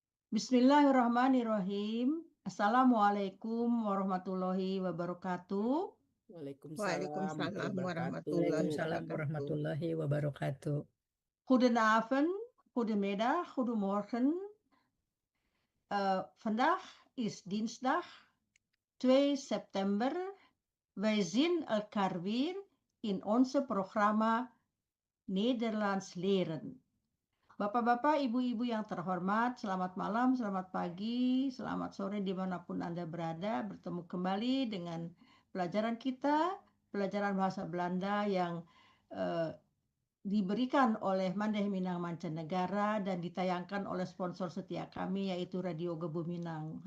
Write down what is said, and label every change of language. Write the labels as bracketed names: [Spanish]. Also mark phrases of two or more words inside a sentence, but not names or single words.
[Arabic] بسم الله الرحمن الرحيم. السلام عليكم ورحمة الله وبركاته. Waalaikumsalam Waalaikumsalam wabarakatuh. warahmatullahi Waalaikumsalam wabarakatuh. ورحمة الله وبركاته. [Dutch] Goedenavond, goedemiddag, goedemorgen. Vandaag is dinsdag 2 september. Wij zien elkaar weer in onze programma Nederlands leren. [Indonesian] Bapak-bapak, ibu-ibu yang terhormat, selamat malam, selamat pagi, selamat sore dimanapun Anda berada. Bertemu kembali dengan pelajaran kita, pelajaran bahasa Belanda yang diberikan oleh Mandeh Minang Mancanegara dan ditayangkan oleh sponsor setia kami yaitu Radio Gebu Minang.